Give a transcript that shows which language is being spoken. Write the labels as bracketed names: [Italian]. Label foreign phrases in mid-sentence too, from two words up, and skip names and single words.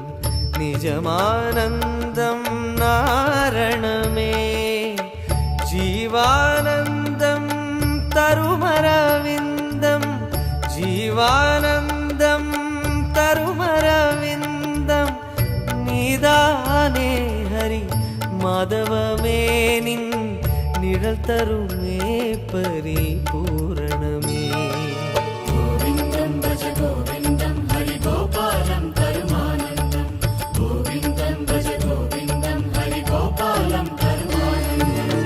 [Sanskrit] निजमानन्दं नारणमे जीवानन्दं तरुमरविन्दं जीवानन्दं तरुमरविन्दं निदाने हरि [Tamil] மாதவமே நின் நிழல் தருமே பரிபூரணமே. [Sanskrit] गोविन्दं भज गोविन्दं हरि गोपालं करुमानन्दं. गोविन्दं भज गोविन्दं हरि गोपालं करुमानन्दं.